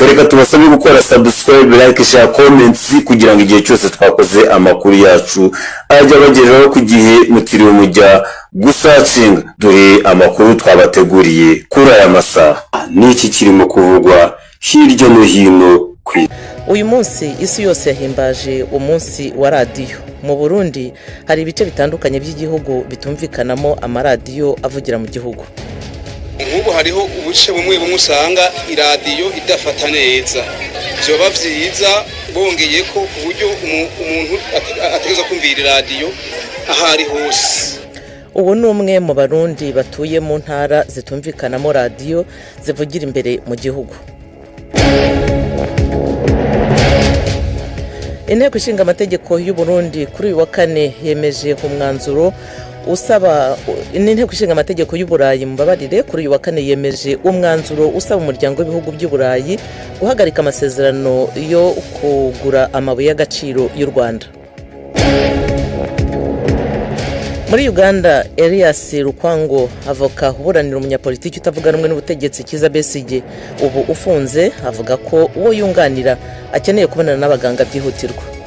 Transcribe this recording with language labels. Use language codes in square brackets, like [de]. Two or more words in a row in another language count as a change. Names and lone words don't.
[rw] Reka tubasabe gukora [en] subscribe, like, share, comments [rw] kugira ngo igihe cyose twakoze amakuru yacu ajya bageraho ku gihe mutiriwe mujya gusacinga. Dore amakuru twabateguriye kuri aya masaha n'iki kirimo kuvugwa hirya no hino ku isi. Uyu munsi isi yose yahimbaje umunsi wa radiyo. Mu Burundi hari ibice bitandukanye by'igihugu bitumvikanamo amaradiyo avugira mu gihugu. [rn] Nk'ubu hariho ubuce bumwe bumwe usanga iradiyo idafata neza, byoba byiza bongeye ko ku buryo umuntu ategeza kumvira iradiyo ahari hose. [rw] Ubu ni umwe mu Barundi batuye mu ntara zitumvikanamo radiyo zivugira imbere mu gihugu. Inteko ishinga amategeko y'u Burundi kuri uyu wa kane yemeje umwanzuro usaba Inteko ishinga amategeko y'u Burayi mubabarire kuri uyu wa kane yemeje umwanzuro usaba umuryango w'ibihugu by'u Burayi guhagarika amasezerano yo kugura amabuye y'agaciro y'u Rwanda. Muri Uganda, Elias Rukwango, avoka uburanira umunyapolitiki utavuga rumwe n'ubutegetsi Kizza Besigye, ubu ufunze, avuga ko uwo yunganira akeneye kubonana n'abaganga byihutirwa.